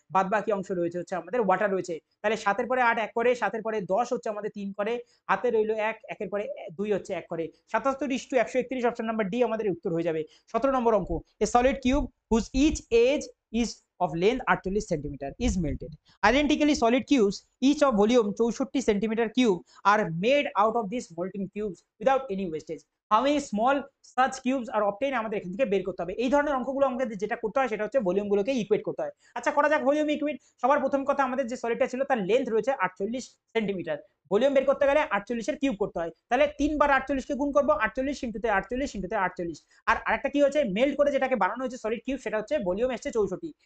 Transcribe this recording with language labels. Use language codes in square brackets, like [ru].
[bn] বাদবাকি অংশ রয়েছে হচ্ছে আমাদের ওয়াটার রয়েছে। তাহলে 7 এর পরে 8 1 করে, 7 এর পরে 10 হচ্ছে আমাদের 3 করে, হাতে রইল 1, 1 এর পরে 2 হচ্ছে 1 করে। 77:131, অপশন নাম্বার ডি আমাদের উত্তর হয়ে যাবে। 17 নম্বর অঙ্ক। [en] A solid cube whose each edge is of length 48 centimeter is melted. Identically solid cubes, each of volume 64 centimeter cube, are made out of these molten cubes without any wastage. How many small such cubes are obtained? [bn] আমাদের এখান থেকে বের করতে হবে। এই ধরনের অঙ্কগুলো আমাদের যেটা করতে হয় সেটা হচ্ছে ভলিউমগুলোকে ইকুয়েট করতে হয়। আচ্ছা করা যাক ভলিউম ইকুয়েট। সবার প্রথম কথা, আমাদের যে সলিডটা ছিল তার লেন্থ রয়েছে 48 সেন্টিমিটার। ভলিউম বের করতে গেলে 48 এর কিউব করতে হয়। তাহলে 3 বার 48 কে গুণ করব, 48 ইনটুতে 48 ইনটুতে 48। আর আরেকটা কি হচ্ছে, মেল্ট করে যেটাকে বানানো হয়েছে সলিড কিউব, সেটা হচ্ছে ভলিউম এসছে 64।